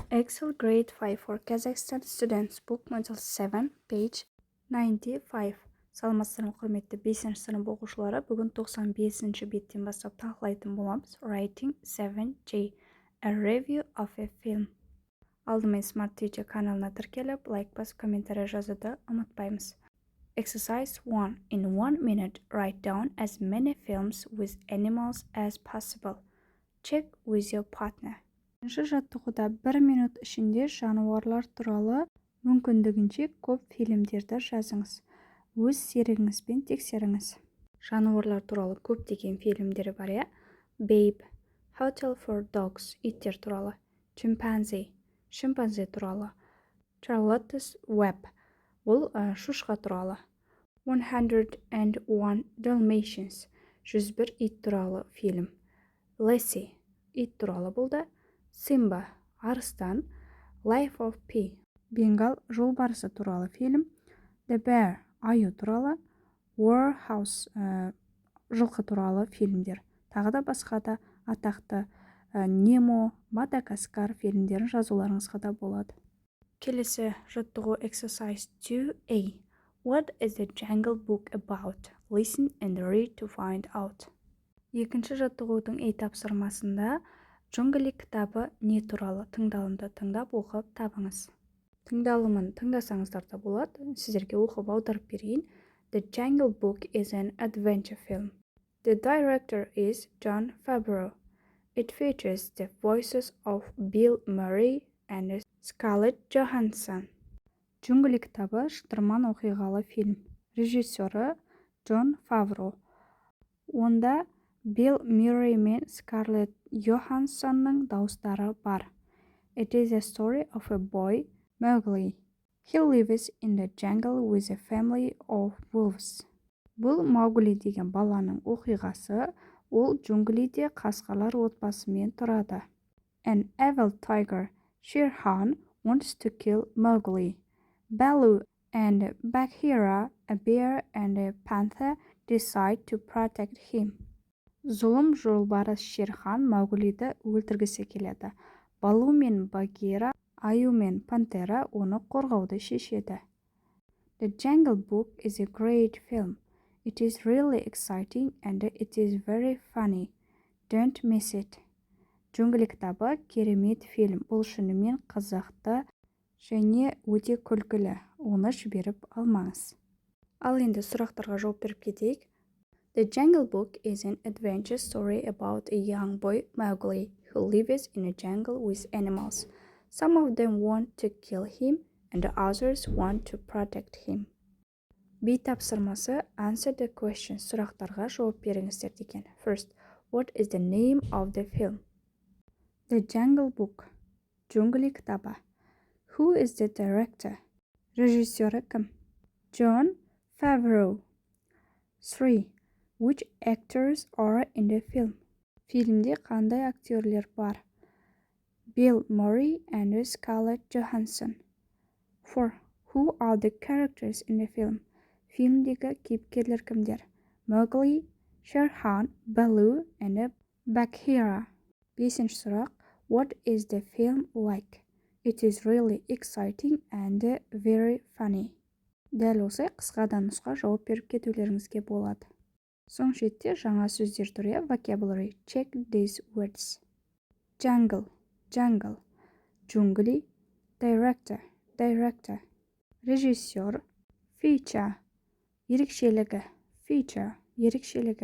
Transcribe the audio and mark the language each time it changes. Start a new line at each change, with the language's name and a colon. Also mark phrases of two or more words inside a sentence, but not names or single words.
English: Excel Grade 5 for Kazakhstan Students Book Module 7, page 95.
Kazakh: Саламатсыздар құрметті 5-ші сынып оқушылары. Бүгін 95-ші беттен бастап талқылайтын боламыз.
English: Writing 7J. A review of a film.
Kazakh: Алдымен Smart Teacher каналына тіркеліп, лайк басып, комментарий жазуды ұмытпаймыз.
English: Exercise 1. In 1 minute, write down as many films with animals as possible. Check with your partner.
Kazakh: Бірінші жаттығуда 1 минут ішінде жануарлар туралы мүмкіндігінше көп фильмдерді жазыңыз. Өз серігіңізбен тексеріңіз. Жануарлар туралы көптеген фильмдері бар, иә? Babe, Hotel for Dogs, иттер туралы. Chimpanzee, шимпанзе туралы. Charlotte's Web, бұл шошқа туралы. 101 Dalmatians, 101 ит туралы фильм. Lassie, ит туралы болды. Simba, арыстан. Life of Pi, Бенгал жолбарысы туралы фильм. The Bear, аю туралы. Warehouse, жылқы туралы фильмдер. Тағы да басқа да атақты Немо, Мадагаскар фильмдерін жазуларыңызға да болады. Келесі жаттығу exercise 2A.
English: What is the Jungle Book about? Listen and read to find out.
Kazakh: Екінші жаттығудың тапсырмасында Джунгли кітабы не туралы тыңдалымды тыңдап оқып табыңыз. Тыңдалымын тыңдасаңыздар да болады. Сіздерге оқып аударып берейін.
English: The Jungle Book is an adventure film. The director is Jon Favreau. It features the voices of Bill Murray and Scarlett Johansson.
Kazakh: Джунгли кітабы шытырман оқиғалы фильм. Режиссері Джон Фавро. Онда Bill Murray мен Scarlett Johanssonның дауыстары бар.
English: It is a story of a boy, Mowgli. He lives in the jungle with a family of wolves.
Kazakh: Бұл Маугли деген баланың оқиғасы, ол джунглиде қасқалар отбасымен тұрады.
English: An evil tiger, Shere Khan, wants to kill Mowgli. Baloo and Bagheera, a bear and a panther, decide to protect him.
Kazakh: Зұлым жолбарыс Шерхан Мауглиді өлтіргісі келеді. Балу мен Багира, аю мен пантера оны қорғауды шешеді.
English: The Jungle Book is a great film. It is really exciting and it is very funny. Don't miss it.
Kazakh: Джунгли кітабы керемет фильм. Бұл шынымен қызықты және өте күлкілі. Оны жіберіп алмаңыз. Ал енді сұрақтарға жауап беріп кетейік.
English: The Jungle Book is an adventure story about a young boy, Mowgli, who lives in a jungle with animals. Some of them want to kill him, and others want to protect him.
Kazakh: B тапсырмасы
English: answer the question.
Kazakh: Сұрақтарға жауап беріңіздер деген.
English: First, what is the name of the film? The Jungle Book.
Kazakh: Джунгли кітабы.
English: Who is the director?
Kazakh: Режиссері кім?
English: Jon Favreau. 3. Which actors are in the film?
Kazakh: Фильмде қандай актерлер бар?
English: Bill Murray and Scarlett Johansson. 4. Who are the characters in the film?
Kazakh: Фильмдегі кейіпкерлер кімдер?
English: Mowgli, Shere Khan, Baloo and Bagheera.
Kazakh: 5-ші сұрақ.
English: What is the film like? It is really exciting and very funny.
Kazakh: Дәл осы қысқадан нұсқа жауап беріп кетулеріңізге болады. Соң шетте жаңа сөздер түрі vocabulary.
English: Check these words. Jungle, jungle. Джунгли, director, director.
Kazakh: Режиссер, feature. Ерекшелігі, feature, ерекшелігі.